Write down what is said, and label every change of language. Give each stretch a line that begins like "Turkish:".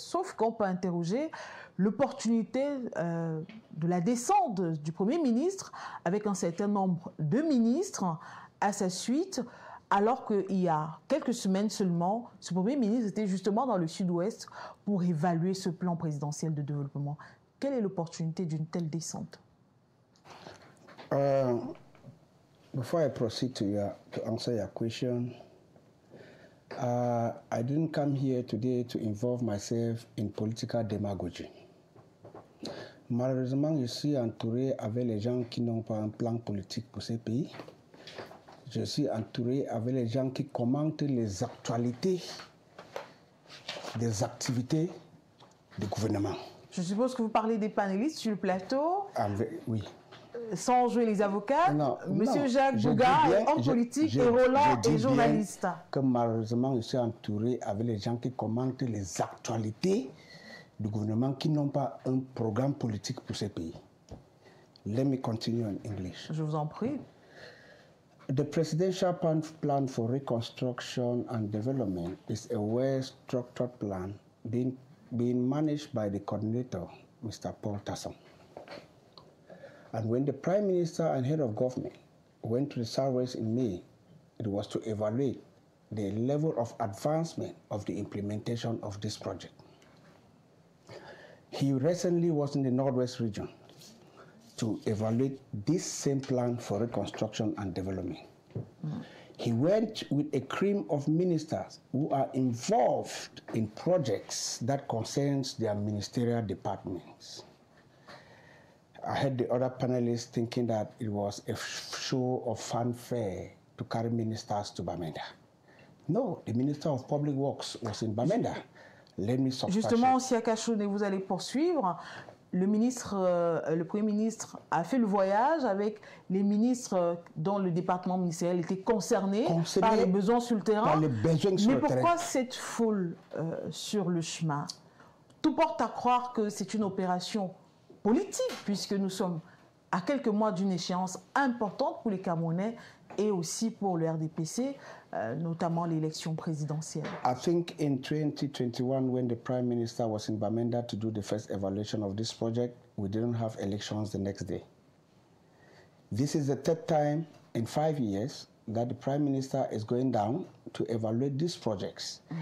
French: Sauf qu'on peut interroger l'opportunité de la descente du Premier ministre avec un certain nombre de ministres à sa suite, alors qu'il y a quelques semaines seulement, ce Premier ministre était justement dans le Sud-Ouest pour évaluer ce plan présidentiel de développement. Quelle est l'opportunité d'une telle descente?
English: Before I proceed to answer your question, I didn't come here today to involve myself in political demagogy.
French: Malheureusement, je suis entouré avec les gens qui n'ont pas un plan politique pour ces pays. Je suis entouré avec les gens qui commentent les actualités des activités du gouvernement. Je suppose que vous parlez des panélistes sur le plateau. Oui. Sans jouer les avocats, Monsieur Jacques Bouga est homme politique et Roland est journaliste. Que malheureusement, je suis entouré avec les gens qui commentent les actualités du gouvernement qui n'ont pas un programme politique pour ces pays.
English: Let me continue in English.
French: Je vous en prie.
English: The Presidential Plan for Reconstruction and Development is a well-structured plan being managed by the coordinator, Mr. Paul Tasson. And when the Prime Minister and Head of Government went to the Southwest in May, it was to evaluate the level of advancement of the implementation of this project. He recently was in the Northwest region to evaluate this same plan for reconstruction and development. He went with a cream of ministers who are involved in projects that concerns their ministerial departments. I heard the other panelists thinking that it was a show of fanfare to carry ministers to Bamenda. No, the Minister of Public Works was in Bamenda. Let me substantiate.
French: Justement, Siaka Chone, vous allez poursuivre. Le Premier ministre a fait le voyage avec les ministres dont le département ministériel était concerné par les besoins sur le terrain. Mais pourquoi cette foule sur le chemin? Tout porte à croire que c'est une opération politique, puisque nous sommes à quelques mois d'une échéance importante pour les Camerounais et aussi pour le RDPC, notamment l'élection présidentielle.
English: I think in 2021, when the Prime Minister was in Bamenda to do the first evaluation of this project, we didn't have elections the next day. This is the third time in 5 years that the Prime Minister is going down to evaluate these projects.